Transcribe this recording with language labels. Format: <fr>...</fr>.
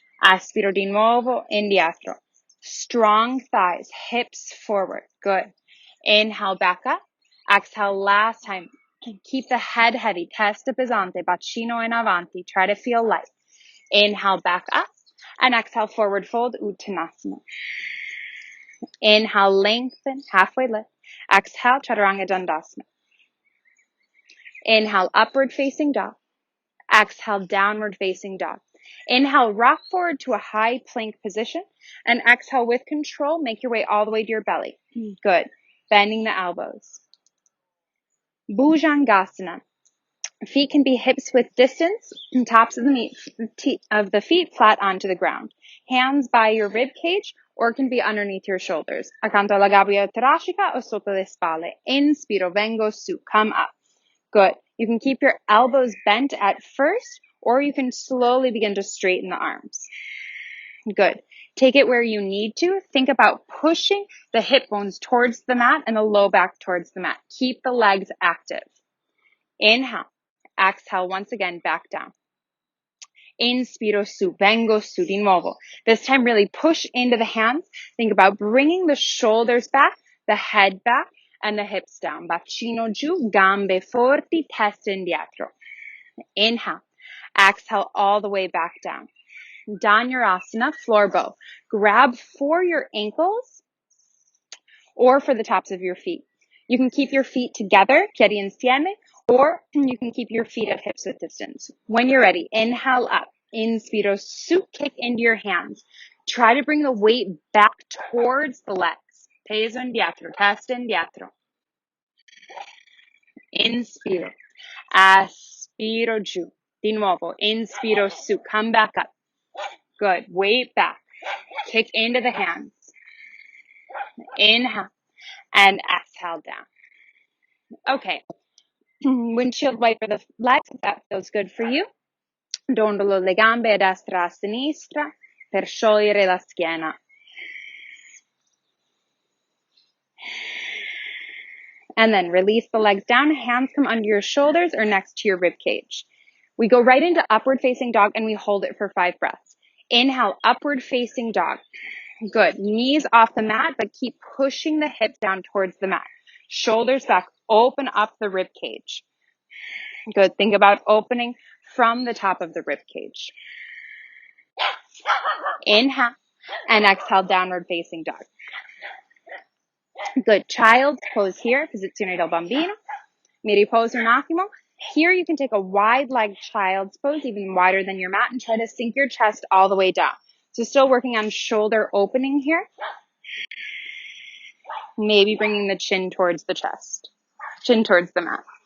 <it>Aspiro di nuovo, indietro.</it> <en>Strong thighs, hips forward. Good. Inhale, back up. Exhale, last time. Keep the head heavy.</en> <it>Testa pesante, bacino in avanti.</it> <en>Try to feel light. Inhale, back up. And exhale, forward fold, Uttanasana. Inhale, lengthen, halfway lift. Exhale, Chaturanga Dandasana. Inhale, upward facing dog. Exhale, downward facing dog. Inhale, rock forward to a high plank position. And exhale with control, make your way all the way to your belly. Good. Bending the elbows. Bhujangasana. Feet can be hips width distance, tops of the feet flat onto the ground. Hands by your rib cage or can be underneath your shoulders.</en> <it>Accanto alla gabbia toracica o sotto le spalle. Inspiro, vengo su,</it> <en>come up. Good. You can keep your elbows bent at first, or you can slowly begin to straighten the arms. Good. Take it where you need to. Think about pushing the hip bones towards the mat and the low back towards the mat. Keep the legs active. Inhale. Exhale once again, back down.</en> <it>Inspiro su, vengo su di nuovo.</it> <en>This time really push into the hands. Think about bringing the shoulders back, the head back, and the hips down.</en> <it>Bacino giù, gambe forti, testa indietro.</it> <en>Inhale. Exhale all the way back down. Dhanurasana, floor bow. Grab for your ankles or for the tops of your feet. You can keep your feet together,</en> <it>piedi insieme,</it> <en>or you can keep your feet at hips width distance. When you're ready, inhale up.</en> <it>Inspiro su,</it> <en>kick into your hands. Try to bring the weight back towards the legs.</en> <it>Peso indietro, testa indietro. Inspiro. Aspiro giù. Di nuovo. Inspiro su.</it> <en>Come back up. Good. Weight back. Kick into the hands. Inhale. And exhale down. Okay. Windshield wiper the legs if that feels good for you.</en> <it>Dondolo le gambe a destra a sinistra per sciogliere la schiena.</it> <en>And then release the legs down. Hands come under your shoulders or next to your rib cage. We go right into upward facing dog and we hold it for 5 breaths. Inhale, upward facing dog. Good. Knees off the mat, but keep pushing the hips down towards the mat. Shoulders back. Open up the rib cage. Good. Think about opening from the top of the rib cage. Inhale and exhale, downward facing dog. Good. Child's pose here,</en> <it>posizione del bambino. Mi riposo un attimo.</it> <en>Here you can take a wide leg child's pose, even wider than your mat, and try to sink your chest all the way down. So still working on shoulder opening here. Maybe bringing the chin towards the chest, chin towards the mat.</en>